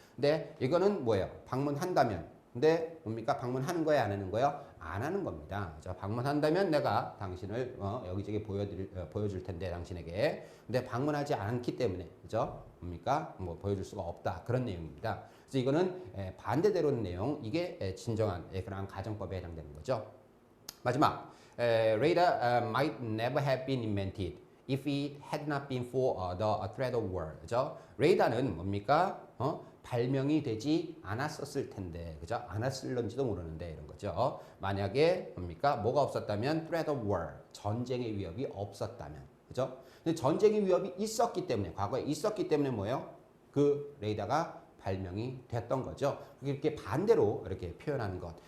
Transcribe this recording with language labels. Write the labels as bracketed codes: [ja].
[ko] 근데 이거는 뭐예요? 방문한다면. 근데 뭡니까? 방문하는 거예요? 안 하는 거예요? 안 하는 겁니다. 그죠? 방문한다면 내가 당신을 여기저기 보여줄 텐데 당신에게. 근데 방문하지 않기 때문에 그죠? 뭡니까? 뭐 보여줄 수가 없다. 그런 내용입니다. 그래서 이거는 반대되는 내용. 이게 진정한 그런 가정법에 해당되는 거죠. 마지막. [en] Radar might never have been invented if it had not been for the threat of war. [ko] 그죠? 레이더는 뭡니까? 발명이 되지 않았었을 텐데, 그죠? 않았을런지도 모르는데 이런 거죠. 만약에 뭡니까? 뭐가 없었다면 [en] threat of war, [ko] 전쟁의 위협이 없었다면, 그죠? 근데 전쟁의 위협이 있었기 때문에 과거에 있었기 때문에 뭐예요? 그 레이더가 발명이 됐던 거죠. 이렇게 반대로 이렇게 표현하는 것.